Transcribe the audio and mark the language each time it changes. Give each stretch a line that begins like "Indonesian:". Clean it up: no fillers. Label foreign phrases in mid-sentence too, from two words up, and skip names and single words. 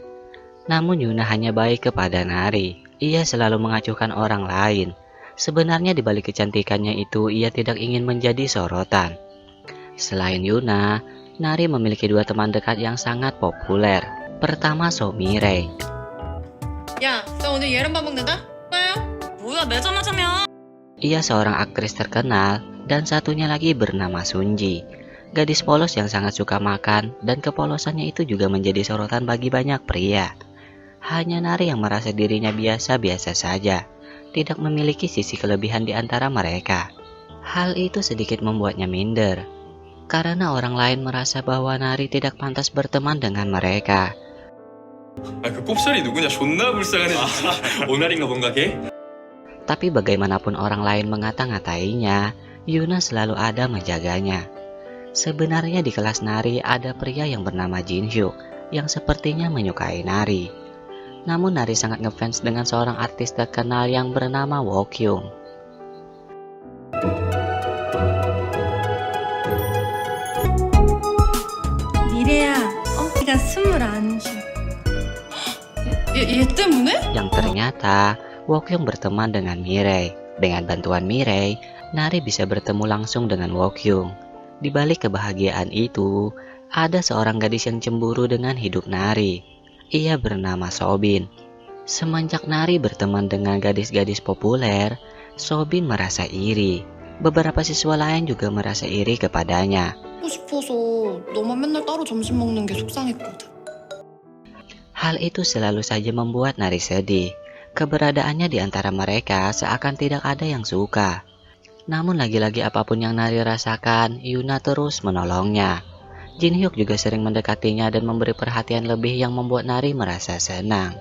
Indonesian: Namun Yuna hanya baik kepada Nari. Ia selalu mengacuhkan orang lain. Sebenarnya di balik kecantikannya itu, ia tidak ingin menjadi sorotan. Selain Yuna, Nari memiliki dua teman dekat yang sangat populer. Pertama, So Mirei.
Korean: 야, 나 오늘 예른밥 먹는다. 뭐야? 뭐야, 매점하자며.
Indonesian: Ia seorang aktris terkenal, dan satunya lagi bernama Sunji. Gadis polos yang sangat suka makan, dan kepolosannya itu juga menjadi sorotan bagi banyak pria. Hanya Nari yang merasa dirinya biasa-biasa saja, tidak memiliki sisi kelebihan di antara mereka. Hal itu sedikit membuatnya minder, karena orang lain merasa bahwa Nari tidak pantas berteman dengan mereka.
Korean: 그 꼽살이 누구냐? 존나 불쌍하네 진짜. 오나리인가 뭔가 걔?
Indonesian: Tapi bagaimanapun orang lain mengata-ngatainya, Yuna selalu ada menjaganya. Sebenarnya di kelas Nari ada pria yang bernama Jin Hyuk yang sepertinya menyukai Nari. Namun Nari sangat ngefans dengan seorang artis terkenal yang bernama Wokyung.
Korean: 미래야, 네가 21살. 얘 때문에?
Indonesian: Yang ternyata Wokyung berteman dengan Mirei. Dengan bantuan Mirei, Nari bisa bertemu langsung dengan Wokyung. Di balik kebahagiaan itu, ada seorang gadis yang cemburu dengan hidup Nari. Ia bernama Sobin. Semenjak Nari berteman dengan gadis-gadis populer, Sobin merasa iri. Beberapa siswa lain juga merasa iri kepadanya.
Korean: 하고 싶어서 너만 맨날 따로 점심 먹는 게 속상했거든.
Indonesian: Hal itu selalu saja membuat Nari sedih. Keberadaannya di antara mereka seakan tidak ada yang suka. Namun lagi-lagi apapun yang Nari rasakan, Yuna terus menolongnya. Jin Hyuk juga sering mendekatinya dan memberi perhatian lebih yang membuat Nari merasa senang.